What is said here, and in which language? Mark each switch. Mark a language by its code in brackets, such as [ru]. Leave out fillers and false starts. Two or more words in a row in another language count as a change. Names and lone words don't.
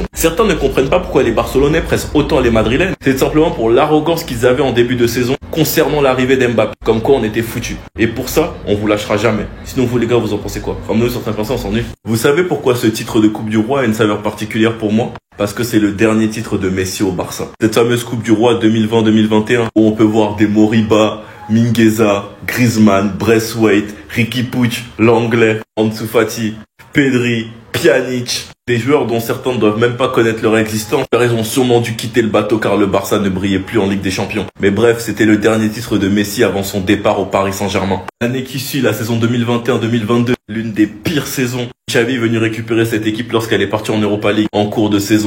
[fr] Certains ne comprennent pas pourquoi les Barcelonais pressent autant les Madrilènes. C'est simplement pour l'arrogance qu'ils avaient en début de saison concernant l'arrivée d'Mbappé. Comme quoi on était foutus. Et pour ça, on vous lâchera jamais. Sinon vous les gars, vous en pensez quoi? Ramenez-nous sur 5%, on s'ennuie. Vous savez pourquoi ce titre de Coupe du Roi a une saveur particulière pour moi? Parce que c'est le dernier titre de Messi au Barça. Cette fameuse Coupe du Roi 2020-2021 où on peut voir des Moriba, Mingueza, Griezmann, Braithwaite, Riqui Puig, Langlais, Ansu Fati, Pedri, Pjanic. Des joueurs dont certains ne doivent même pas connaître leur existence. Ils ont sûrement dû quitter le bateau car le Barça ne brillait plus en Ligue des Champions. Mais bref, c'était le dernier titre de Messi avant son départ au Paris Saint-Germain. L'année qui suit, la saison 2021-2022, l'une des pires saisons. Xavi est venu récupérer cette équipe lorsqu'elle est partie en Europa League en cours de saison.